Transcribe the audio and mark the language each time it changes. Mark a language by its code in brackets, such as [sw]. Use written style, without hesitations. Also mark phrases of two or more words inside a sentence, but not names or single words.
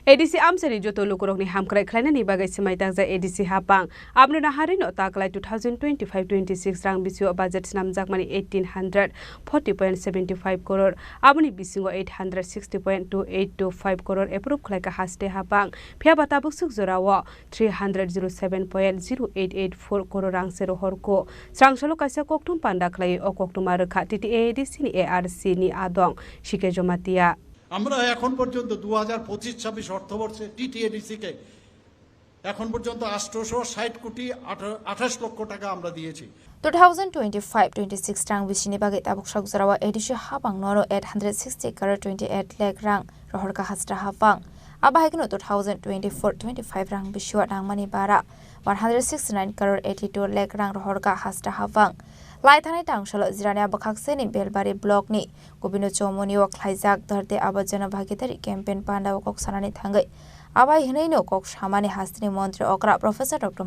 [trp] ADC amsari joto lukurokni hamkrai khlainani bagai simaitak ja ADC hapang abno naharino taklai 2025-26 rang bisio budget namjakmani 1840.75 crore aboni bisingo 860.2825 crore approve khlaika haste hapang phiaba tabuksuk jorawo 307.0884 crore rang sero horko srangsalo kaisa koktum panda khlai o koktuma rakha TTADC ni ARC ni adong shike jomatia [bn] আমরা এখন পর্যন্ত 2025-26 অর্থবর্ষে টিটিএডিসি কে এখন পর্যন্ত 860 কোটি 28 লক্ষ টাকা আমরা দিয়েছি [trp] 2025-26 rang bisini bagai tabuk shak jarawa edition habang noro 860 crore 28 lakh rang rohor ka hastra habang abahikno 2024-25 rang biswa nangmani bara 169 crore 82 lakh rang rohor ka hastra habang Laithanai tangshalo jirania bakhakseni belbari block ni gobino chomoni wa khlaijak dharte abajana bhagidari campaign panda kok sanani thangai abai hinai no kok samani hastini mantri okra professor Dr.